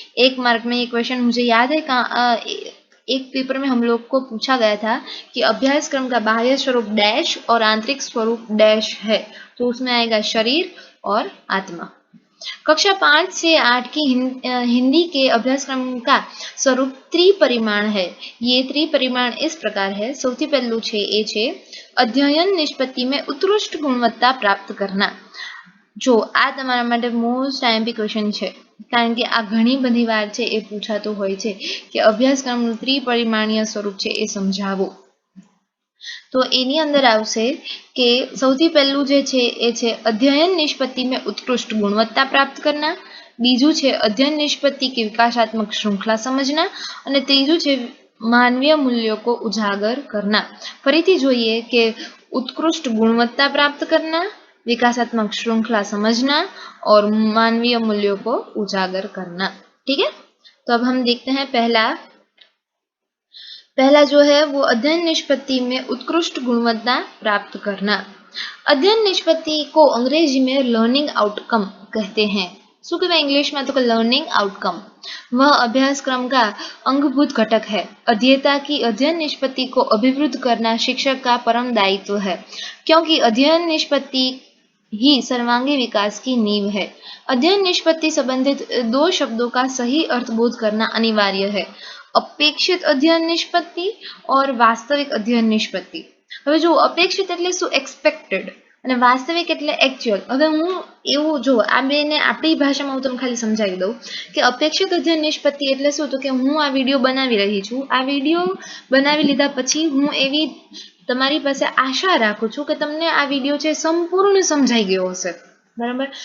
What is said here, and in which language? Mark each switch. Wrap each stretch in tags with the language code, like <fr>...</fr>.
<hi>1 mark में ये question मुझे याद है, एक पेपर में हम लोग को पूछा गया था कि अभ्यासक्रम का बाह्य स्वरूप डैश और आंतरिक स्वरूप डैश है, तो उसमें आएगा शरीर और आत्मा. कक्षा 5 से 8 की हिंदी के अभ्यासक्रम का स्वरूप त्रिपरिमाण है. ये त्रिपरिमाण इस प्रकार है.</hi> <gu>સૌથી પહેલું છે એ છે અધ્યયન નિષ્પત્તિ</gu> <hi>में उत्कृष्ट गुणवत्ता प्राप्त करना.</hi> <gu>જો આ તમારા માટે મોસ્ટ આઈએમપી ક્વેશ્ચન છે, કારણ કે આ ઘણી બધી વાર છે એ પૂછાતું હોય છે કે અભ્યાસક્રમનું ત્રિપરિમાણીય સ્વરૂપ છે એ સમજાવો. તો એની અંદર આવશે કે સૌથી પહેલું જે છે એ છે અધ્યયન નિષ્પત્તિ</gu> <hi>में उत्कृष्ट गुणवत्ता प्राप्त करना.</hi> <gu>બીજું છે અધ્યયન નિષ્પત્તિ</gu> <hi>की विकासात्मक श्रृंखला समझना</hi> <gu>અને ત્રીજું છે</gu> <hi>मानवीय मूल्यों को उजागर करना.</hi> <gu>ફરીથી જોઈએ કે</gu> <hi>उत्कृष्ट गुणवत्ता प्राप्त करना, विकासात्मक श्रृंखला समझना और मानवीय मूल्यों को उजागर करना. ठीक है, तो अब हम देखते हैं पहला जो है वो अध्ययन निष्पत्ति में उत्कृष्ट गुणवत्ता प्राप्त करना. अध्ययन निष्पत्ति को अंग्रेजी में लर्निंग आउटकम कहते हैं.</hi> <gu>શું કહેવાય</gu> <hi>इंग्लिश में तो लर्निंग आउटकम. वह अभ्यासक्रम का अंगभूत घटक है. अध्येता की अध्ययन निष्पत्ति को अभिवृद्ध करना शिक्षक का परम दायित्व है, क्योंकि अध्ययन निष्पत्ति ही सर्वांगी विकास की नींव है. अध्ययन निष्पत्ति संबंधित 2 शब्दों का सही अर्थबोध करना अनिवार्य है, अपेक्षित अध्ययन निष्पत्ति और वास्तविक अध्ययन निष्पत्ति.</hi> <gu>હવે જો અપેક્ષિત એટલે શું? એક્સપેક્ટેડ, અને વાસ્તવિક એટલે एक्चुअल। હવે હું એવું જો આ બેને આપણી ભાષામાં હું તમને ખાલી સમજાવી દઉં કે અપેક્ષિત અધ્યયન નિષ્પત્તિ એટલે શું, તો કે હું આ વિડીયો બનાવી રહી છું, આ વિડીયો બનાવી લીધા પછી હું એવી તમારી પાસે આશા રાખું છું કે તમને આ વિડીયો છે સંપૂર્ણ સમજાઈ ગયો હશે, બરાબર।</gu>